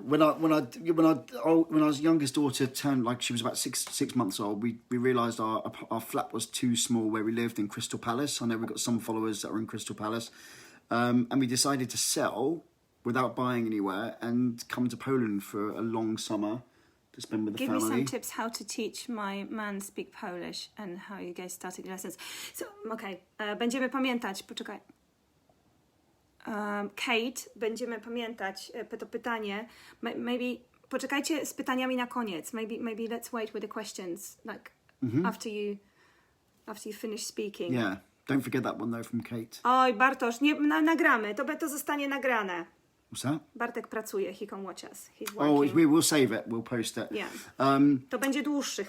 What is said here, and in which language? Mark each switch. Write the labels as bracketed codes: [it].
[en] When our youngest daughter turned, like she was about six months old, we realised our flat was too small where we lived in Crystal Palace. I know we've got some followers that are in Crystal Palace, and we decided to sell without buying anywhere and come to Poland for a long summer to spend with the family. Give me some tips how to teach my man speak Polish and how you guys started lessons. [pl] So, okay, będziemy pamiętać, poczekaj. Kate, będziemy pamiętać to pytanie. Maybe poczekajcie z pytaniami na koniec. [en] Maybe let's wait with the questions like after you finish speaking. Yeah, don't forget that one though from Kate. [pl] Oj, Bartosz, nie nagramy. To zostanie nagrane. [en] What's that? [pl] Bartek pracuje. [en] He can watch us. He's working. Oh, we will save it. We'll post it. Yeah. [pl] To będzie dłuższy.